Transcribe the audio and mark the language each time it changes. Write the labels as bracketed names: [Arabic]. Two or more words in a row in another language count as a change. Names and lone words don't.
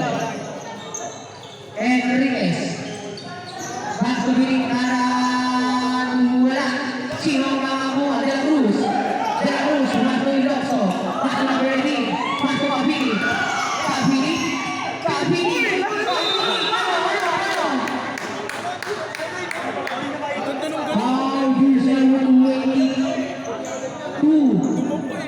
[Filipino] Enriquez. Pastor Biningkaran. Wala. Sino ang makakuha? De la Cruz. De la Cruz, Pastor Ilocso. Pastor Verdi. Pastor Kapili. Kapili. Kapili. [English] Foul, personal [Filipino] 122.